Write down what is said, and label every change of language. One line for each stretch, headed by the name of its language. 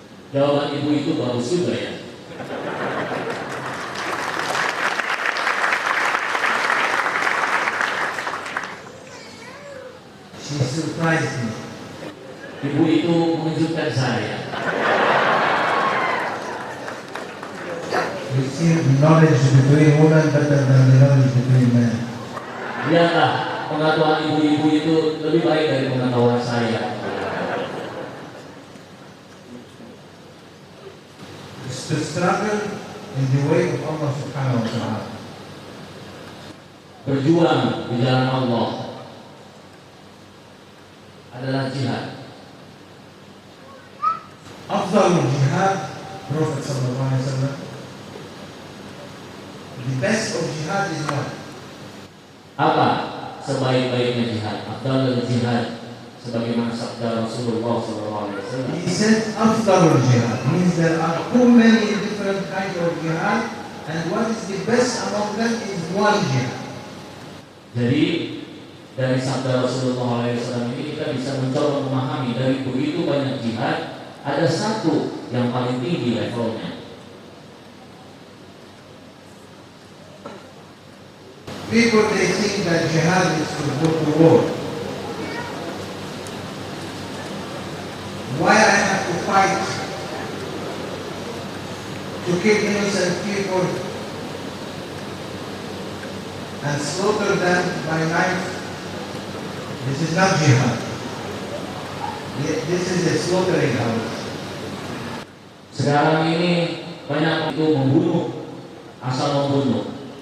Indonesian: Jawaban Ibu itu bagus juga ya.
English: She surprised me.
Indonesian: Ibu itu mengejutkan saya.
English: You see the knowledge between women better than the knowledge between men.
Indonesian: Lihatlah, pengetahuan ibu-ibu itu lebih baik dari pengetahuan saya.
English: To struggle in the way of Allah subhanahu wa ta'ala.
Indonesian: Berjuang di jalan Allah adalah jihad.
Arabic: Afdal jihad, Prophet sallallahu alaihi wasallam.
English: The best of jihad is what?
Indonesian: Apa sebaik-baiknya jihad? Afdalul jihad, sebagaimana sabda Rasulullah SAW.
English: He said afdal jihad means there are too many different kinds of jihad, and what is the best among them is one jihad.
Indonesian: Jadi dari sabda Rasulullah SAW ini kita bisa mencoba memahami dari begitu banyak jihad ada satu yang paling tinggi levelnya.
English: People they think that jihad is to go to war. Why I have to fight to kill innocent people and slaughter them by knife? This is not jihad. This is a slaughtering house.
Indonesian: Sekarang ini banyak itu membunuh, asal membunuh.